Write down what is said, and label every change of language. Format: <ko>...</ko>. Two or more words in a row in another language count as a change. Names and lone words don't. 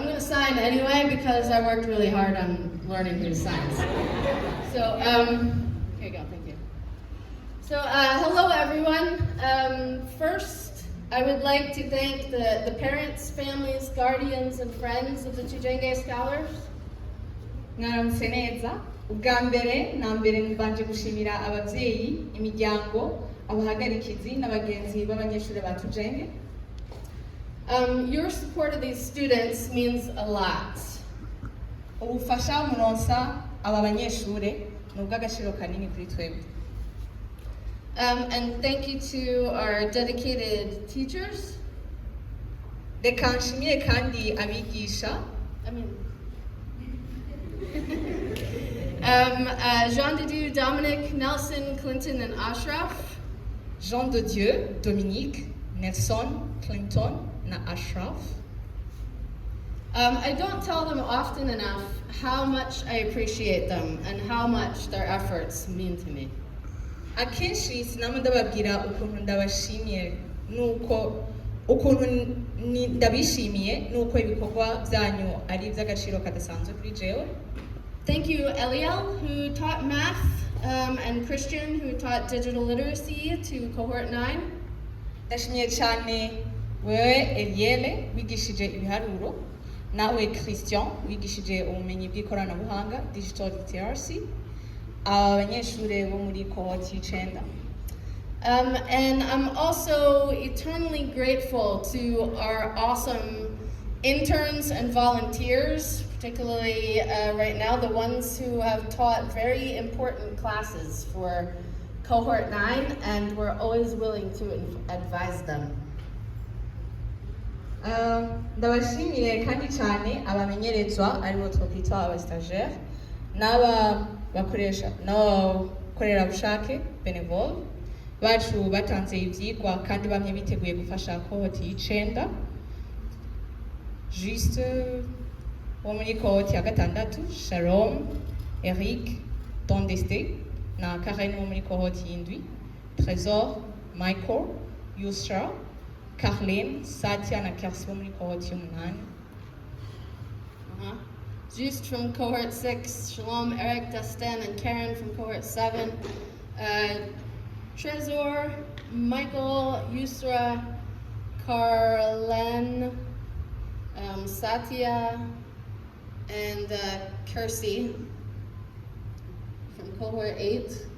<en>sign anyway because I worked really hard on learning these signs. So, here you go, thank you. So, hello everyone. First, I would like to thank the parents, families, guardians, and friends of the Tujenge Scholars.</en> <rn>Mwaramutse neza. Ubwa mbere na mbere mbanje gushimira abavyeyi, imiryango, abahagarikizi n'abagenzi b'abanyeshuri ba Tujenge.</rn> <en>Your support of these students means a lot.</en> <rn>Ubufasha muronsa aba banyeshure n'ubw'agaciro kanini kuri twebwe.</rn> <en>And thank you to our dedicated teachers.</en> <rn>Reka nshimire kandi abigisha.</rn> <en>Jean de Dieu, Dominic, Nelson, Clinton, and Ashraf. Jean de Dieu, Dominique, Nelson, Clinton, and Ashraf. I don't tell them often enough how much I appreciate them and how much their efforts mean to me.</en> <rn>Akenshi sinama ndababwira ukuntu ndabashimiye nuko ukuntu ndabishimiye nuko ibikorwa byanyu ari iby'agaciro kadasanzwe kuri jewe.</rn> <en>Thank you, Eliel, who taught math, and Christian, who taught digital literacy to Cohort 9.</en> <rn>Ndashimiye cyane wewe Eliel wigishije ibiharuro, nawe Christian wigishije ubumenyi bw'ikoranabuhanga</rn> <en>digital literacy.</en> <rn>Abanyeshure bo muri Cohort 9.</rn> <en>And I'm also eternally grateful to our awesome interns and volunteers, particularly right now, the ones who have taught very important classes for Cohort 9, and we're always willing to advise them.</en> <rn>Ndabashimiye kandi cyane abamenyerezwa aribo twakwita aba-stagiaires n'abakorerabushake bénévole bacu batanze ivyigwa kandi bamwe biteguye gufasha Cohort 9. Juste wo muri Cohort 6, Shalom, Eric, Tondeste na Karen wo muri Cohort 7, Trésor, Michael, Yusra, Carlene, Satya na Kersi wo muri Cohort 8.</rn> <en>Just from Cohort 6, Shalom, Eric, Dustin, and Karen from Cohort 7. Trésor, Michael, Yusra, Carlene, Satya, and Kersi from Cohort 8.</en>